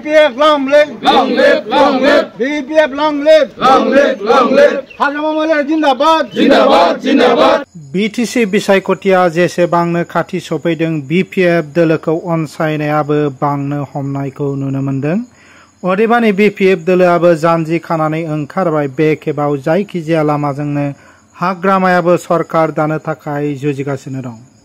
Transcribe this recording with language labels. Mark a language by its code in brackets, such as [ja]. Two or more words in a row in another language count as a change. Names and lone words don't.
[en] BPF long live, long live, long live, BPF long live, long live, long live, [hi] हाग्रामा महिलारि जिन्दाबाद, जिन्दाबाद, जिन्दाबाद। [brx] BTC बिसायख'थिया जेसेबांनो खाथि सफैदों BPF दोलोखौ अनसायनायाबो बांनो हमनायखौ नुनो मोनदों। अदेबानि BPF दोलोआबो जानजि खानानै ओंखारबाय। बे खेबाव जायखिजाया लामाजोंनो हाग्रामायाबो सरकार दानो थाखाय जुजिगासिनो दं।